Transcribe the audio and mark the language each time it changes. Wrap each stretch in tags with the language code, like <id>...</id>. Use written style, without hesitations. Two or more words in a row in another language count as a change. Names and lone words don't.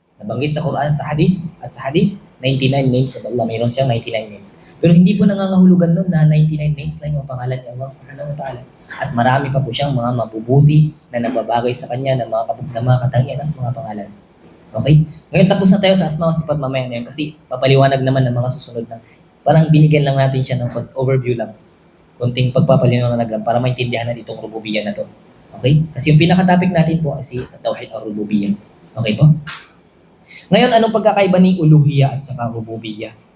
<tl>Nabanggit sa Quran, sa hadith,</tl> <en>99 names of Allah.</en> <tl>Mayroon siyang 99 names. Pero hindi po nangangahulugan nun na 99 names lang yung pangalan ni Allah</tl> <ar>سبحانه وتعالى.</ar> <tl>At marami pa po siyang mga mabubuti na nababagay sa kanya na mga katangian at mga pangalan. Okay? Ngayon tapos na tayo sa</tl> <ar>أسماء وصفات</ar> <tl>mamaya na yun kasi papaliwanag naman ng mga susunod na parang binigyan lang natin siya ng overview lang. Konting pagpapaliwanag lang para maintindihan natin itong rububiyya na to. Okay? Kasi yung pinaka-topic natin po ay si</tl> <ar>توحيد الربوبية.</ar> <tl>Okay po? Ngayon, anong pagkakaiba ni uluhiyya at saka rububiyya?</tl>